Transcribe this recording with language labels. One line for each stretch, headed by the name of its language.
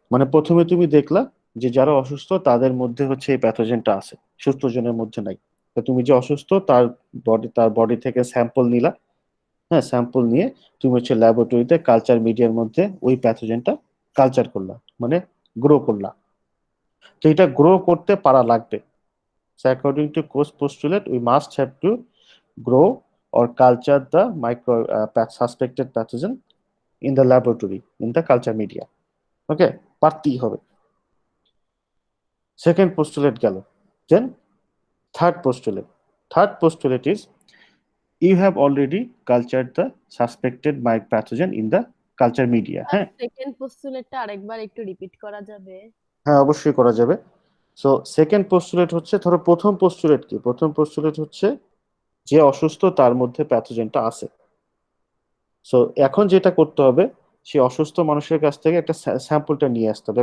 Bangla: মানে প্রথমে তুমি দেখলা যে যারা অসুস্থ তাদের মধ্যে হচ্ছে এই প্যাথোজেনটা আছে, সুস্থ জনের মধ্যে নাই। তো তুমি যে অসুস্থ তার বডি থেকে স্যাম্পল নিলা, হ্যাঁ, স্যাম্পল নিয়ে তুমি হচ্ছে ল্যাবরেটরিতে কালচার মিডিয়ার মধ্যে ওই প্যাথোজেনটা কালচার করলা, মানে গ্রো করলা। তো এটা গ্রো করতে পারা লাগবে।
English: So according to Koch's postulate, we must have to grow or culture the suspected pathogen in the laboratory, in the culture media.
Bangla: Okay, পারতেই হবে।
English: Second postulate
Bangla: গেল,
English: then third postulate. Third postulate is you have already cultured the suspected pathogen in the culture media.
Bangla: হ্যাঁ, second পোস্টুলেটটা আরেকবার একটু repeat করা যাবে? হ্যাঁ অবশ্যই করা যাবে। সো সেকেন্ড পোস্টুলেট হচ্ছে, ধরো প্রথম পোস্টুলেট কি? প্রথম পোস্টুলেট হচ্ছে যে অসুস্থ তার মধ্যে প্যাথোজেনটা আছে। সো এখন যেটা করতে হবে, সে অসুস্থ মানুষের কাছ থেকে একটা স্যাম্পলটা নিয়ে আসতে হবে।